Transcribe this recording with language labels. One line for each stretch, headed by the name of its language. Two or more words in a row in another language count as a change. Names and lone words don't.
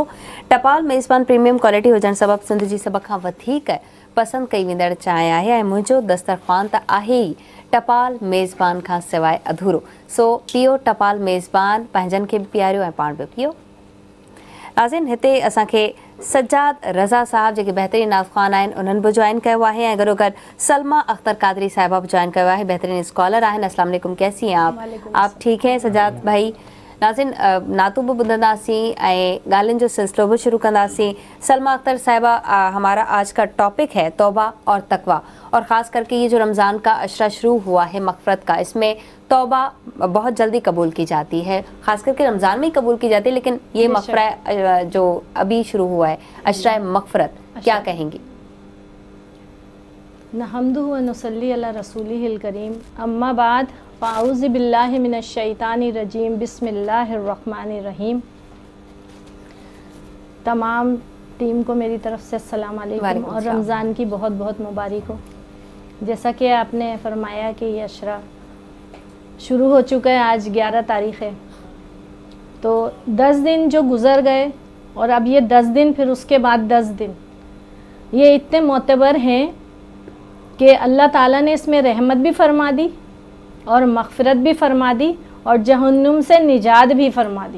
Sindhi: टपाल मेज़बान प्रीमियम क्वालिटी हुजण सबबु सिंध जी सभ खां वधीक पसंदि कई वेंदड़ चांहि आहे ऐं मुंहिंजो दस्तरख़्वान त आहे ई टपाल मेज़बान खां सवाइ अधूरो। सो पियो टपाल मेज़बान, पंहिंजनि खे बि पीआरियो ऐं पाण बि पियो। नाज़िन हिते असांखे सज्जाद रज़ा साहब जेके बहितरीन नाज़ख़्वान आहिनि उन्हनि बि जॉइन कयो आहे ऐं गॾोगॾु सलमा अख्तर कादरी साहिबा बि जॉइन कयो आहे, बहितरीन स्कॉलर आहिनि।
Urdu: السلام علیکم, کیسی ہیں آپ ٹھیک ہیں سجاد بھائی?
Sindhi: नाज़िन नातू भी ॿुधंदासीं ऐं ॻाल्हियुनि जो सिलसिलो भी शुरू कंदासीं।
Urdu: سلمیٰ اختر صاحبہ، ہمارا آج کا ٹاپک ہے توبہ اور تقویٰ، اور خاص کر کے یہ جو رمضان کا عشرہ شروع ہوا ہے مغفرت کا، اس میں توبہ بہت جلدی قبول کی جاتی ہے، خاص کر کے رمضان میں ہی قبول کی جاتی ہے، لیکن یہ مغفرت جو ابھی شروع ہوا ہے عشرہ مغفرت، کیا کہیں گی?
Arabic: نحمده ونصلي على رسوله الكريم، أما بعد فأعوذ بالله من الشيطان الرجيم، بسم الله الرحمن الرحيم.
Urdu: تمام ٹیم کو میری طرف سے السلام علیکم اور رمضان کی بہت بہت مبارک ہو. جیسا کہ آپ نے فرمایا کہ یہ عشرہ شروع ہو چکا ہے، آج 11 تاریخ ہے، تو 10 دن جو گزر گئے اور اب یہ 10 دن، پھر اس کے بعد 10 دن، یہ اتنے معتبر ہیں کہ اللہ تعالیٰ نے اس میں رحمت بھی فرما دی اور مغفرت بھی فرما دی اور جہنم سے نجات بھی فرما دی.